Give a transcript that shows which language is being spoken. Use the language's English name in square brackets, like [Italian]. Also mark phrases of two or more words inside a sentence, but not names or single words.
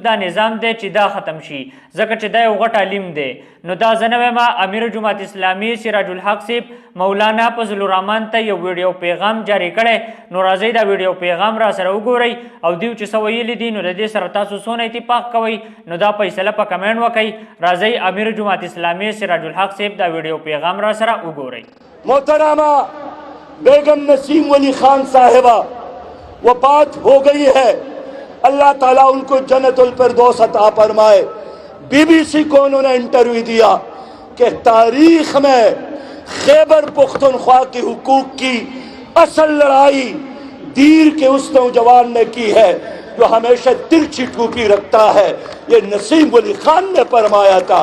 [Pashto] دا نظام دی چې دا ختم شي ځکه چې دا یو غټ عالم دی نو دا زه نه وایم امیر جماعت اسلامي سراج الحق صاحب مولانا فضل الرحمن ته یو ویډیو پیغام جاری کړی نو راځئ دا ویډیو پیغام را سره وګورئ او دیو چې څه ویلي دي نو د دې سره تاسو څونه اتفاق کوئ نو دا فیصله په کمنټ وکئ راځئ امیر جماعت اسلامي سراج الحق صاحب دا ویډیو پیغام را سره وګورئ [Urdu] محترمہ بیگم نسیم ولی خان صاحبہ وفات ہو گئی ہے، اللہ تعالیٰ ان کو جنت الفردوس عطا فرمائے۔ بی بی سی کو انہوں نے انٹرویو دیا کہ تاریخ میں خیبر پختونخوا کے حقوق کی اصل لڑائی دیر کے اس نوجوان نے کی ہے جو ہمیشہ ترچھی ٹوپی رکھتا ہے، یہ نسیم ولی خان نے فرمایا تھا۔